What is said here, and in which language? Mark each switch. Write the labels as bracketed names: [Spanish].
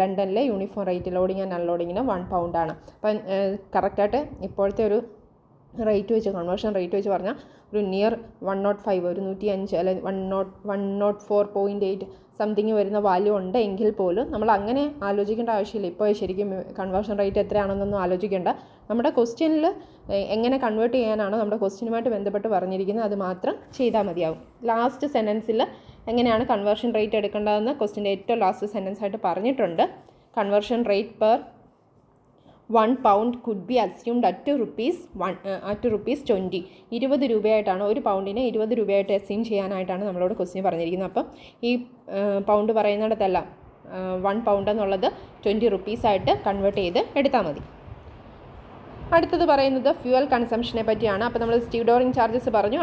[Malayalam] ലണ്ടനിലെ uniform rate loading and അൺലോഡിങ്ങിന് 1 pound ആണ്. അപ്പം കറക്റ്റായിട്ട് ഇപ്പോഴത്തെ ഒരു റേറ്റ് വെച്ച് കൺവേർഷൻ റേറ്റ് വെച്ച് പറഞ്ഞാൽ ഒരു നിയർ 105 ഒരു 105 അല്ലെങ്കിൽ 104.8 സംതിങ് വരുന്ന വാല്യൂ ഉണ്ട് എങ്കിൽ പോലും നമ്മൾ അങ്ങനെ ആലോചിക്കേണ്ട ആവശ്യമില്ല. ഇപ്പോൾ ശരിക്കും കൺവേർഷൻ റേറ്റ് എത്രയാണെന്നൊന്നും ആലോചിക്കേണ്ട. നമ്മുടെ ക്വസ്റ്റ്യനിൽ എങ്ങനെ കൺവേർട്ട് ചെയ്യാനാണോ നമ്മുടെ ക്വസ്റ്റ്യനുമായിട്ട് ബന്ധപ്പെട്ട് പറഞ്ഞിരിക്കുന്നത് അത് മാത്രം ചെയ്താൽ മതിയാവും. ലാസ്റ്റ് സെൻറ്റൻസിൽ എങ്ങനെയാണ് കൺവേർഷൻ റേറ്റ് എടുക്കേണ്ടതെന്ന് ക്വസ്റ്റ്യൻ്റെ ഏറ്റവും ലാസ്റ്റ് സെൻറ്റൻസ് ആയിട്ട് പറഞ്ഞിട്ടുണ്ട്. [English] Conversion rate per 1 pound could be assumed at ₹20. [Malayalam] 20 രൂപയായിട്ടാണ് ഒരു പൗണ്ടിനെ 20 രൂപയായിട്ട് അസ്യൂം ചെയ്യാനായിട്ടാണ് നമ്മളോട് ക്വസ്റ്റ്യൻ പറഞ്ഞിരിക്കുന്നത്. അപ്പം ഈ പൗണ്ട് പറയുന്നിടത്തല്ല 1 pound എന്നുള്ളത് 20 rupees ആയിട്ട് കൺവേർട്ട് ചെയ്ത് എടുത്താൽ മതി. അടുത്തത് പറയുന്നത് ഫ്യൂവൽ കൺസംഷനെ പറ്റിയാണ്. അപ്പോൾ നമ്മൾ സ്റ്റീവ്ഡോറിങ് ചാർജസ് പറഞ്ഞു.